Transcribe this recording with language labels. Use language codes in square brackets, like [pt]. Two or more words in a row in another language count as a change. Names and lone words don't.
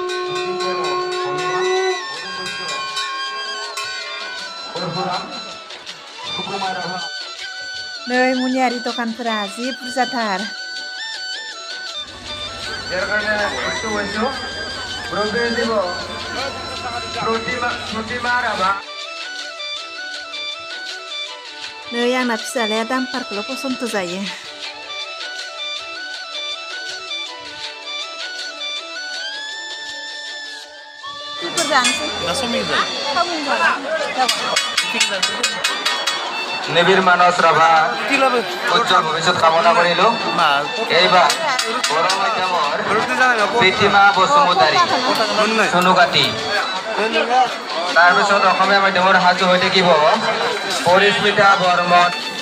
[brx] नै मुनियारि दखानफोरा जि बुरजाथार नै आंना फिसालाया दामफारखौल' फसन्द जायो [as] নিবিড় মানস রাভা উজ্জ্বল ভবিষ্যৎ কামনা করিল এইবার বড় মাধ্যমৰ প্ৰীতিমা বসুমতাৰী সোনুকাটি তাৰপিছত অসমীয়া মাধ্যমৰ সাজু হৈ থাকিব পৰিস্মিতা বৰ্মন